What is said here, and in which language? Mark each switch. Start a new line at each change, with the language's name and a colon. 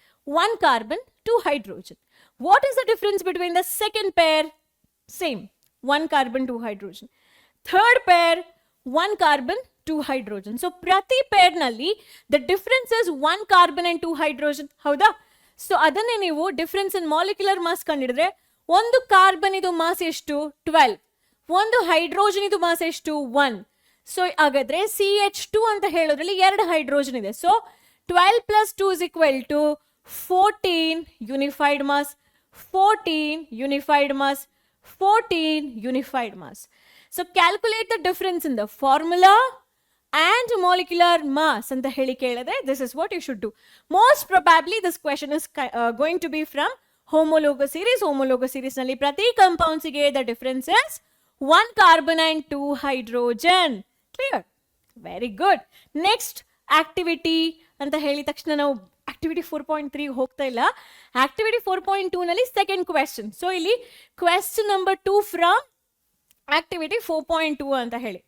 English: 1 carbon, 2 hydrogen. What is the difference between the second pair? Same, 1 carbon, 2 hydrogen. Third pair, 1 carbon, 2 hydrogen. So
Kannada: ಪ್ರತಿ ಪೇರ್ನಲ್ಲಿ
English: the difference is 1 carbon and 2 hydrogen.
Kannada: ಹೌದಾ? So ಅದನ್ನೇ ನೀವು difference in molecular mass ಕಂಡಿಡಿದ್ರೆ, ಒಂದು carbon ಇದು mass ಎಷ್ಟು? 12. ಒಂದು hydrogen ಇದು mass ಎಷ್ಟು? 1. ಸೊ ಹಾಗಾದ್ರೆ CH2 ಅಂತ ಹೇಳೋದ್ರಲ್ಲಿ 2 ಹೈಡ್ರೋಜನ್ ಇದೆ.
English: So 12 + 2 = 14 unified mass, 14 unified mass, 14 unified mass. So calculate the difference in the formula and molecular mass
Kannada: ಅಂತ ಹೇಳಿ ಕೇಳಿದ್ರೆ
English: this is what you should do. Most probably this question is going to be from homologous series. Homologous series ನಲ್ಲಿ
Kannada: ಪ್ರತಿ
English: compounds ಗೆ the difference is 1 carbon and 2 hydrogen. Clear? Very good.
Kannada: Next activity ಅಂತ ಹೇಳಿದ ತಕ್ಷಣ ನಾವು activity 4.3 ಹೋಗ್ತಾ ಇಲ್ಲ. Activity 4.2 ನಲ್ಲಿ ಸೆಕೆಂಡ್ ಕ್ವೆಶ್ಚನ್. ಸೊ ಇಲ್ಲಿ ಕ್ವೆಶ್ಚನ್ ನಂಬರ್ 2 ಫ್ರಮ್ ಆಕ್ಟಿವಿಟಿ 4.2 ಅಂತ ಹೇಳಿ.